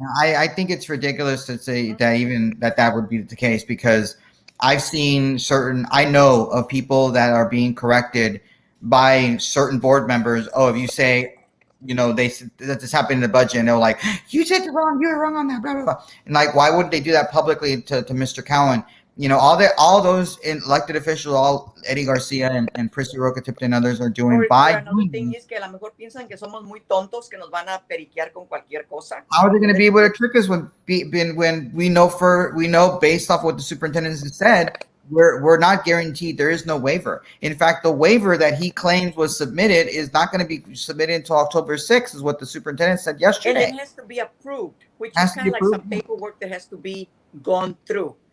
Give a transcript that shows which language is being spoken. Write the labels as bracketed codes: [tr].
[en] I think it's ridiculous to say that would be the case because I've seen I know of people that are being corrected by certain board members. Oh, if you say, that this happened in the budget, and they're like, you said you're wrong on that, blah, blah, blah. And like, why wouldn't they do that publicly to Mr. Cowan? All those elected officials, all Eddie Garcia and Prissy Roca Tipton and others are doing another thing is [es] que a lo mejor piensan que somos muy tontos que nos van a periquear con cualquier cosa. [en] How are they going to be able to trick us when we know based off what the superintendent has said, we're not guaranteed. There is no waiver. In fact, the waiver that he claims was submitted is not going to be submitted until October 6th, is what the superintendent said yesterday. And it has to be approved, which is kind of like some paperwork that has to be gone through.